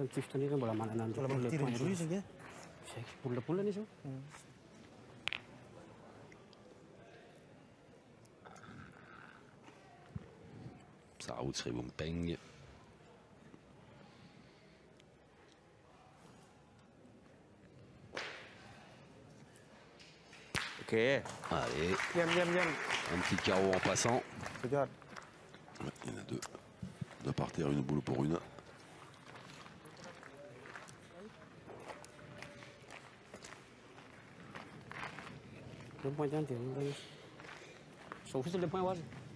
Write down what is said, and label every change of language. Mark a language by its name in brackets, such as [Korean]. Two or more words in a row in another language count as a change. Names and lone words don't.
[French] Sarah Srivumpeng. Ok. Allez, [Thai] เยี่ยมเยี่ยมเยี่ยม [French] un petit carreau en passant. [Thai] สุดยอด [French] Ouais, il y en a 2. 2 par terre, une boule pour une. Le point d'entrée. Sauf que le point was.